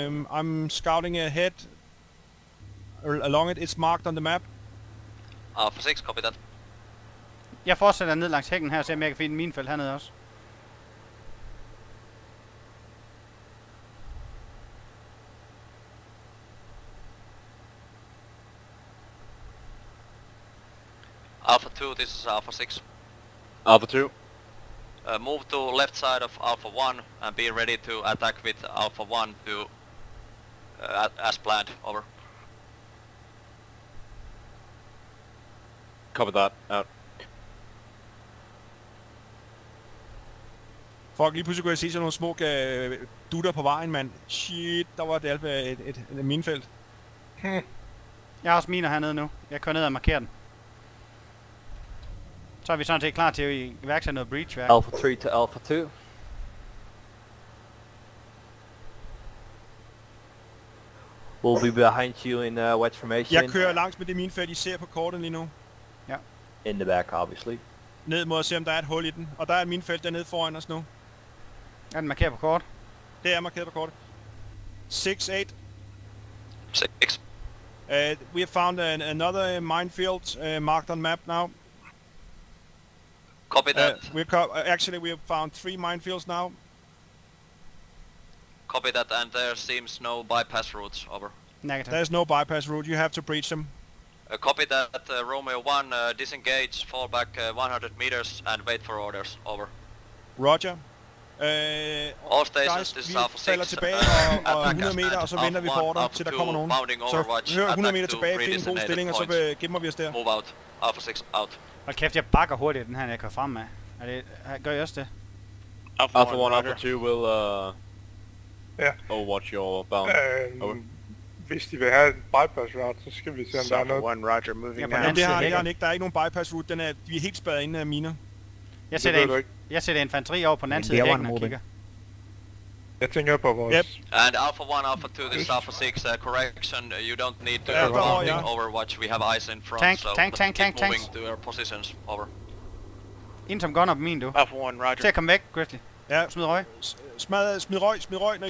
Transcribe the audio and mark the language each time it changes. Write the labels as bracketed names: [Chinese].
[English] I'm scouting ahead along it. It's marked on the map. Alpha 6, copy that. [Danish] Jeg fortsætter ned langs hækken her, og ser om jeg kan finde en minefelt hernede også. [English] Alpha 2, this is Alpha 6. Alpha 2. Move to left side of Alpha 1 and be ready to attack with Alpha 1 to as planned. Over. Copy that. Out. [Danish] Fuck, lige pludselig kunne jeg se sådan nogle små dutter på vejen, mand. Shit, der var det alt et minefelt. Jeg har også miner hernede nu. Jeg kører ned og markerer den. Så er vi sådan set klar til at iværksætte noget breachværk. [English] Alpha 3 to Alpha 2. We'll be behind you in wedge formation. [Danish] Jeg kører langs med det minefelt, I ser på kortet lige nu. Ja. [English] In the back, obviously. [Danish] Ned mod at se, om der er et hul i den. Og der er et minefelt dernede foran os nu. Er den markeret på kort? Det er markeret på kortet. [English] 6, 8. 6. We have found another minefield marked on map now. Copy that. Actually, we have found 3 minefields now. Copy that, and there seems no bypass routes. Over. Negative. There's no bypass route. You have to breach them. Copy that, Romeo 1, disengage, fall back 100 meters and wait for orders. Over. Roger. All stations, this is [Danish] vi [English] Alpha 6. [Danish] falder tilbage og 100 meter, og så venter vi på ordre, til der kommer nogen. Så hør 100 meter tilbage, find en god stilling, og så gemmer vi os der. [English] Move out. Alpha 6 out. [Danish] Hold kæft, jeg bakker hurtigt den her, jeg kører frem med. Gør I også det? [English] Alpha 1, Alpha 2 will overwatch your bound. Over. [Danish] Hvis de vil have en bypass route, så skal vi se, om der er noget. [English] Alpha 1, Roger, moving now. [Danish] Men det har han ikke. Der er ikke nogen bypass route. Vi er helt spærret inde af miner. Jeg sætter infanteri over på den anden side af hækken og kigger. Jeg tænker på vores... [English] Yep. And Alpha 1, Alpha 2, this is Alpha 6, correction, you don't need to bounding overwatch, we have eyes in front, so keep moving to your positions, over. [Danish] Ind som gunner på min, du. [English] Alpha 1, Roger. [Danish] Til at komme væk, Grizzly. Ja. Smid røg. Smid røg, når I